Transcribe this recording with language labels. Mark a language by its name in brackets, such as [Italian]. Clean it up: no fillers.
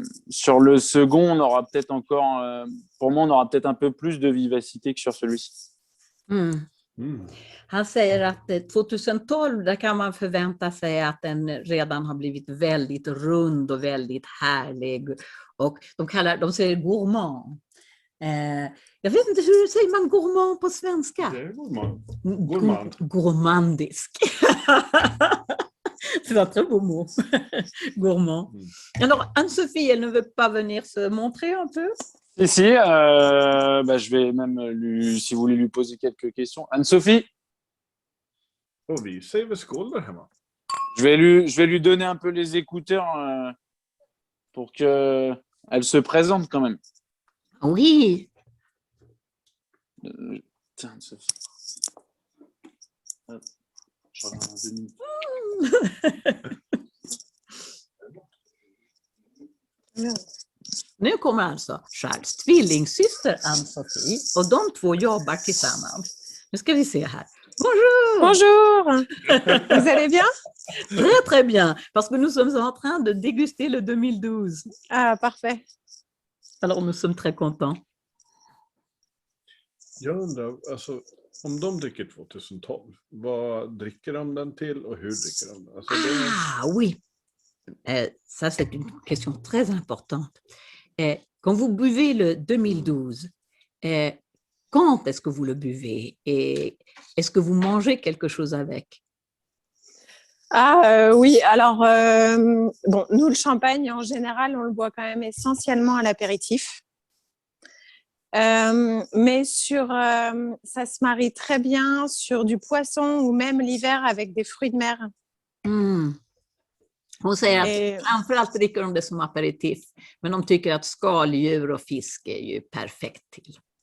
[French] Sur le second, on aura peut-être encore, pour moi, on aura peut-être un peu plus de vivacité que sur celui-ci. [Swedish] Han säger att 2012, där kan man förvänta sig att den redan har blivit väldigt rund och väldigt härlig. Och de säger gourmand. Jag vet inte, hur säger man gourmand på svenska? Det är gourmand. Gourmandisk. [French] C'est un très beau mot. Gourmand. Alors, Anne-Sophie, elle ne veut pas venir se montrer un peu? Si, je vais même, si vous voulez lui poser quelques questions. Anne-Sophie? [Swedish] Och vi säger väl skål där hemma. [French] Je vais lui donner un peu les écouteurs pour qu'elle se présente quand même. Oui. Tiens, Anne-Sophie. Hop, je reviens dans 2 minutes. [Swedish] Nu kommer alltså Charles tvillingsyster Anne-Sophie och de två jobbar tillsammans. Nu ska vi se här. [French] Bonjour! Bonjour! Vous allez bien? Très très bien, parce que nous sommes en train de déguster le 2012. Ah, parfait. Alors nous sommes très contents. [Swedish] Jag undrar, alltså, om de dricker 2012, vad dricker de den till och hur dricker de den? Alltså, [French] Ah oui, ça c'est une question très importante. Quand vous buvez le 2012, quand est-ce que vous le buvez et est-ce que vous mangez quelque chose avec? Oui, alors, bon, nous, le champagne, en général, on le boit quand même essentiellement à l'apéritif. Mais ça se marie très bien sur du poisson ou même l'hiver avec des fruits de mer. [Swedish] Hon säger att framförallt dricker de det som aperitif, men de tycker att skaldjur och fisk är ju perfekt till.